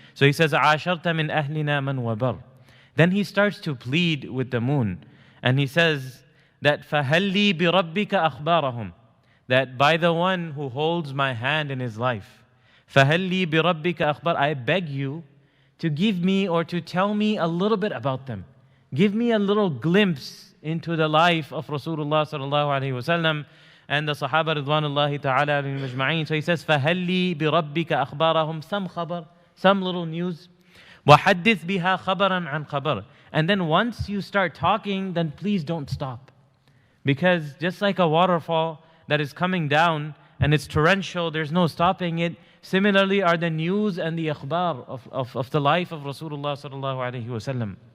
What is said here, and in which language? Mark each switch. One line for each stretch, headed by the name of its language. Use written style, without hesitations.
English: So he says,
Arabic: عَاشَرْتَ مِنْ أَهْلِنَا مَنْ وَبَرْ.
English: Then he starts to plead with the moon. And he says that
Arabic: فَهَلْ لِي بِرَبِّكَ أَخْبَارَهُم.
English: That by the one who holds my hand in his life,
Arabic: فَهَلْ لِي بِرَبِّكَ أَخْبَارَ.
English: I beg you to give me or to tell me a little bit about them. Give me a little glimpse into the life of Rasulullah sallallahu alaihi wasallam and the Sahaba ridwanullahi ta'ala alayhim ajma'een. So he says,
Arabic: فَهَلْ لِي بِرَبِّكَ أَخْبَارَهُم.
English: Some khabar, some little news.
Arabic: وَحَدِّثْ بِهَا خَبَرًا عَنْ خَبَرٍ.
English: And then once you start talking, then please don't stop. Because just like a waterfall that is coming down and it's torrential, there's no stopping it. Similarly are the news and the akhbar of the life of Rasulullah sallallahu alaihi wasallam.